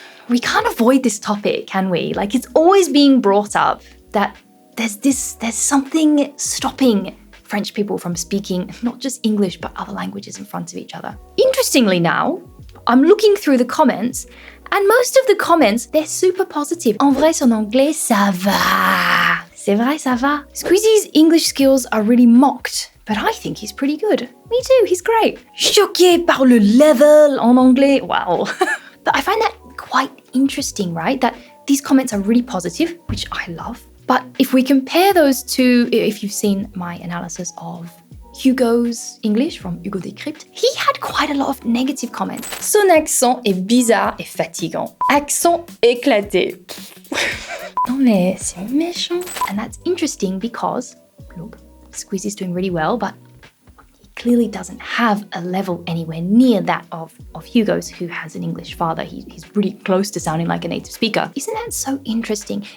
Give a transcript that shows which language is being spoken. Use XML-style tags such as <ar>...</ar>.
<en>We can't avoid this topic, can we? Like it's always being brought up that there's something stopping French people from speaking not just English but other languages in front of each other. Interestingly now, I'm looking through the comments and most of the comments, they're super positive.</en> <fr>En vrai, son anglais, ça va. C'est vrai, ça va.</fr> <en>Squeezie's English skills are really mocked, but I think he's pretty good. Me too, he's great.</en> <fr>Choqué par le level en anglais.</fr> <en>Wow. But I find that quite interesting, right? That these comments are really positive, which I love. But if we compare those two, if you've seen my analysis of Hugo's English from Hugo Décrypte, he had quite a lot of negative comments.</en> <fr>Son accent est bizarre et fatigant. Accent éclaté. Non mais c'est méchant.</fr> <en>And that's interesting because, look, Squeezie's doing really well, but he clearly doesn't have a level anywhere near that of Hugo's, who has an English father. He's really close to sounding like a native speaker. Isn't that so interesting?</en>